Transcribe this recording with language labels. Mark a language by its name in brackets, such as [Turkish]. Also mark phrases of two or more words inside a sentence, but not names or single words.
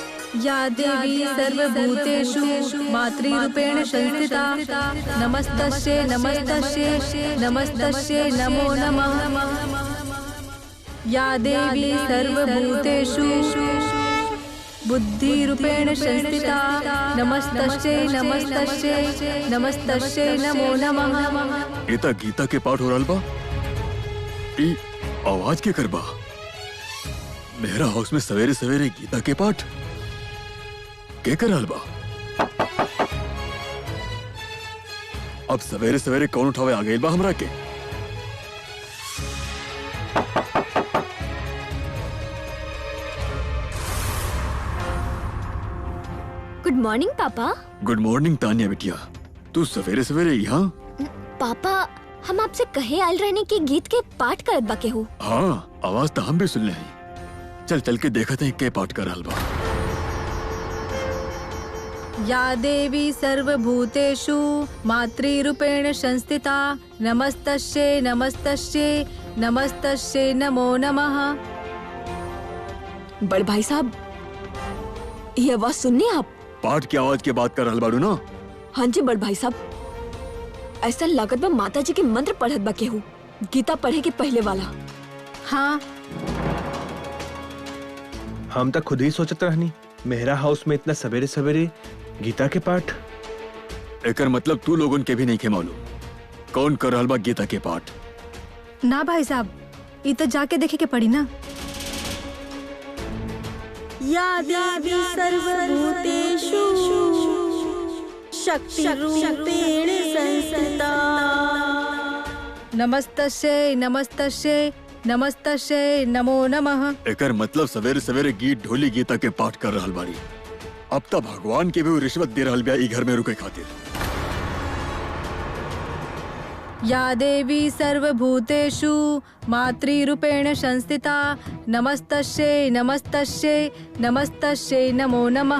[Sanskrit] या देवी सर्वभूतेषु मातृरूपेण संस्थिता नमस्तस्यै नमस्तस्यै नमस्तस्यै नमो नमः। या देवी सर्वभूतेषु बुद्धिरूपेण संस्थिता नमस्तस्यै नमस्तस्यै नमस्तस्यै नमो नमः। [Bhojpuri] गीता गीता के पाठ हो रहल बा। ई आवाज के करबा? मेरा हाउस में सवेरे सवेरे गीता के पाठ के कर रहल बा? अब सवेरे सवेरे कौन उठावे आ गइल बा हमरा के? [English] good morning papa. good morning [Bhojpuri] तानिया बिटिया, तू सवेरे सवेरे यहाँ? पापा हम आपसे कहे आयल रहने की गीत के पाठ करत बा केहू। हाँ, आवाज तो हम भी सुन ले हैं। चल चल के देखते हैं के पाठ कर रहल बा। [Sanskrit] या देवी सर्वभूतेषु मातृरूपेण संस्थिता नमस्तस्यै नमस्तस्यै नमस्तस्यै नमो नमः। [Bhojpuri] बड़ भाई साहब, ये आवाज सुननी आप? पाठ की आवाज की बात कर रहल बाड़ू ना? हाँ जी बड़ भाई साहब, ऐसा लागत बा माता जी के मंत्र पढ़त बा केहू, गीता पढ़े के पहले वाला। हाँ, हम तक खुद ही सोचत रहनी मेहरा हाउस में इतना सवेरे सवेरे गीता के पाठ। एकर मतलब तू लोगन के भी नहीं के मालूम कौन कर रहल बा गीता के पाठ? ना भाई साहब, ये तो जाके देखे के पड़ी ना। [Sanskrit] या देवी सर्वभूतेषु शक्तिरूपेण संस्थिता नमस्तस्यै नमस्तस्यै नमस्तस्यै नमो नमः। [Bhojpuri] एकर मतलब सवेरे सवेरे गीत ढोली गीता के पाठ कर रहल बाड़ी। अब तक भगवान के भी रिश्वत दे रहल बिया ई घर में रुके खातिर। [Sanskrit] या देवी सर्वभूतेषु मातृरूपेण संस्थिता नमस्तस्यै नमस्तस्यै नमस्तस्यै नमो नमः।